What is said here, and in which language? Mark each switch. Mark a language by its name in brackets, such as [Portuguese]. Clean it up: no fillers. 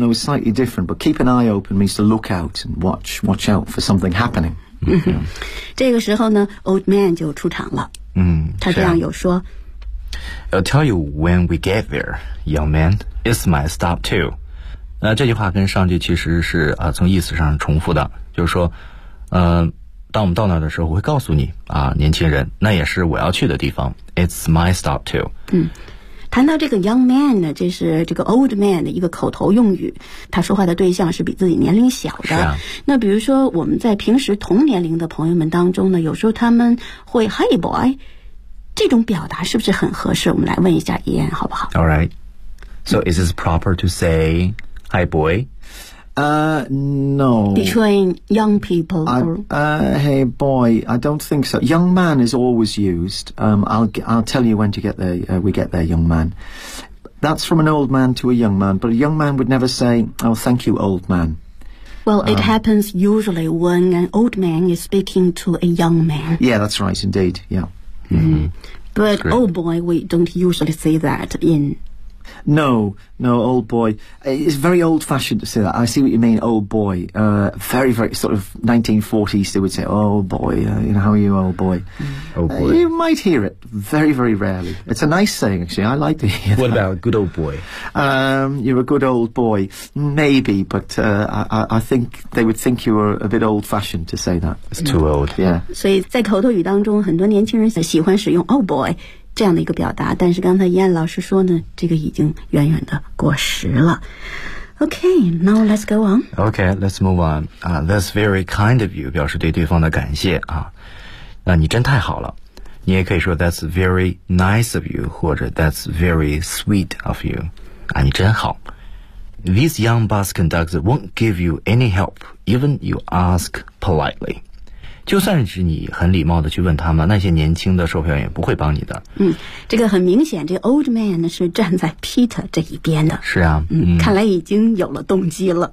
[English] Though slightly different, but keep an eye open means to look out and watch out for something happening. 嗯、 [Chinese] 这个时候呢 ，old man 就出场了。嗯，他这样有说。 [English] I'll tell you when we get there, young man. It's my stop too. [Chinese] 那这句话跟上句其实是从意思上重复的，就是说，当我们到那的时候，我会告诉你啊，年轻人，那也是我要去的地方。 [English] It's my stop too. [Chinese] 嗯，谈到这个 young man 呢，这是这个 old man 的一个口头用语，他说话的对象是比自己年龄小的。是啊。那比如说我们在平时同年龄的朋友们当中呢，有时候他们会 Hey boy. 这种表达是不是很合适？我们来问一下伊恩好不好 [English] ？All right. So is this proper to say "Hi, boy"? No. Between young people, hey boy, I don't think so. Young man is always used. I'll tell you when to get there. We get there, young man. That's from an old man to a young man, but a young man would never say, "Oh, thank you, old man." Well, it happens usually when an old man is speaking to a young man. Yeah, that's right. Indeed, yeah. Mm-hmm. But old boy, we don't usually say that in... No, old boy. It's very old-fashioned to say that. I see what you mean, old boy. Very, very sort of 1940s, they would say, oh, boy, you know, how are you, old boy? Oh, boy. You might hear it very, very rarely. It's a nice saying, actually. I like to hear that. What about good old boy? You're a good old boy. Maybe, but I think they would think you were a bit old-fashioned to say that. It's too old. Yeah. [Chinese] 所以在口头语当中，很多年轻人喜欢使用 old boy. 这样的一个表达，但是刚才燕老师说呢，这个已经远远的过时了。 [English] Okay, now let's go on. Okay, let's move on. That's very kind of you, 表示对对方的感谢啊。 [Chinese] 那你真太好了。你也可以说 that's very nice of you, 或者 that's very sweet of you. 啊，你真好。 [English] These young bus conductors won't give you any help, even you ask politely. [Chinese] 就算是你很礼貌的去问他们，那些年轻的售票员也不会帮你的。嗯，这个很明显，这 old man 呢是站在 Peter 这一边的。是啊，嗯，看来已经有了动机了。